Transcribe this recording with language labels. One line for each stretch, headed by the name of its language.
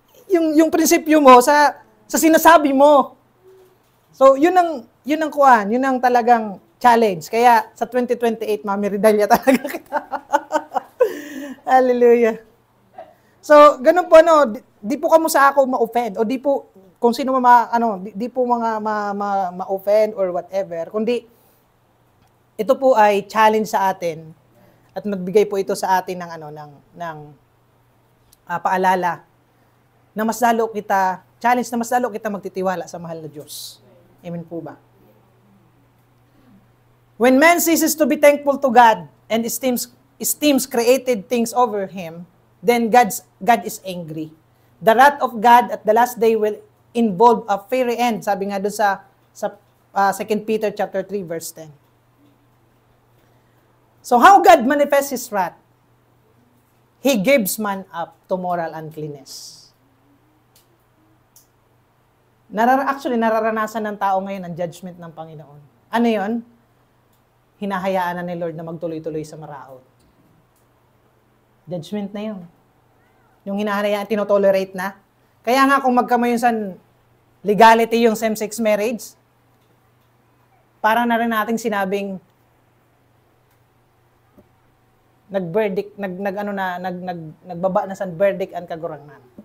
Filipino: yung prinsipyo mo sa sinasabi mo. So, yun ang kuan, yun ang talagang challenge. Kaya sa 2028, Mami Ridalya talaga kita. Hallelujah. So, ganun po, di po kamo sa ako ma-offend, o di po, kung sino di po mga ma-offend or whatever, kundi, ito po ay challenge sa atin, at nagbigay po ito sa atin ng paalala, na mas lalo kita, challenge na mas lalo kita magtitiwala sa mahal na Diyos. Amen po ba?
English: When man ceases to be thankful to God and esteems created things over him, then God is angry. The wrath of God at the last day will involve a fiery end.
Filipino: Sabi nga doon sa 2 Peter chapter 3 verse 10.
English: So how God manifests His wrath? He gives man up to moral uncleanness.
Filipino: Actually, nararanasan ng tao ngayon ang judgment ng Panginoon. Ano yon? Hinahayaan na ni Lord na magtuloy-tuloy sa maraot. Judgment na yun. Yung hinahayaan, tinotolerate na. Kaya nga kung magkamayunsan legality yung same-sex marriage, parang na rin nating sinabing nag-verdict, nagbaba na sa verdict ang kagurangnan.